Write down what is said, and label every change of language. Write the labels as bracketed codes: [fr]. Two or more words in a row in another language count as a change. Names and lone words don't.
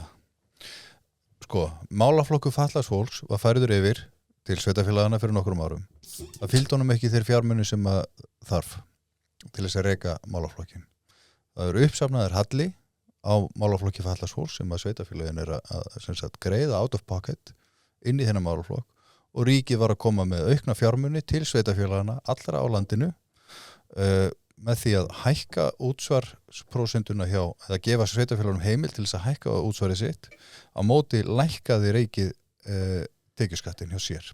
[is] Sko, málaflokkur fatlaðs fólks var færður yfir til sveitarfélagana fyrir nokkrum árum. Það fylgdi honum ekki þeir fjármuni sem að þarf til þess að reka málaflokkin. Það eru uppsafnaðir halli á málaflokki fatlaðs fólks sem að sveitarfélagin að greiða [en] out of pocket [is] inn í þennan málaflokk og ríkið var að koma með aukna fjármuni til sveitarfélagana allra á landinu með því að hækka útsvarsprósentuna eða gefa sveitarfélagum heimild til þess að hækka útsvarið sitt á móti lækkaði ríkið tekjuskattin hjá sér.